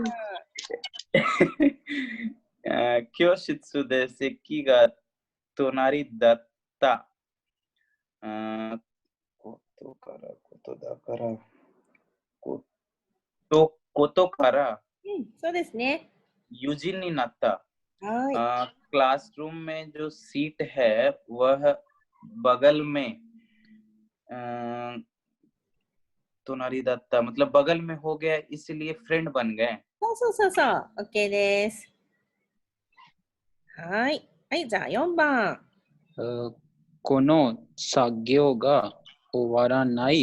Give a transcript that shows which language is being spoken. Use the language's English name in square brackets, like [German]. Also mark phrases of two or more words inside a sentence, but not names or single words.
[Japanese] はい。 教室で席が隣だった。ことからことだから、ことからそうですね。友人になった。はい。 [Hindi] क्लासरूम में जो सीट है वह बगल में तुम्हारी दत्ता मतलब बगल में हो गया इसलिए फ्रेंड बन गए [Japanese] そう。OK です。はい。はい、じゃあ4番。この作業が終わらない。